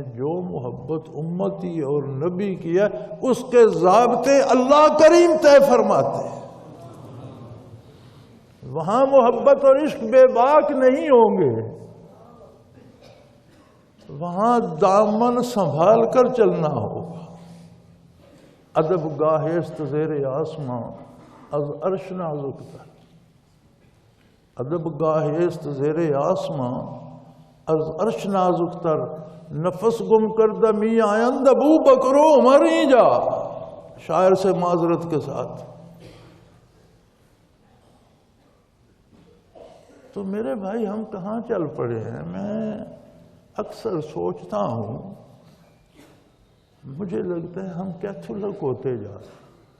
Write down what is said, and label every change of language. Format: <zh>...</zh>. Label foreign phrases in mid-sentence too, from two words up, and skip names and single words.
<ur>جو محبت امتی اور نبی کی ہے اس کے ضابطے اللہ کریم طے فرماتے ہیں۔ وہاں محبت اور عشق بے باک نہیں ہوں گے، وہاں دامن سنبھال کر چلنا ہوگا۔</ur> <fa>ادب گاہست زیر آسماں از عرش نازک تر، ادب گاہست زیر آسماں از عرش نازک تر، نفس گم کردہ می آیند ابو بکر و عمر ہی جا۔</fa> <ur>شاعر سے معذرت کے ساتھ۔ تو میرے بھائی ہم کہاں چل پڑے ہیں؟ میں اکثر سوچتا ہوں، مجھے لگتا ہے ہم کیتھولک ہوتے جا رہے ہیں۔</ur>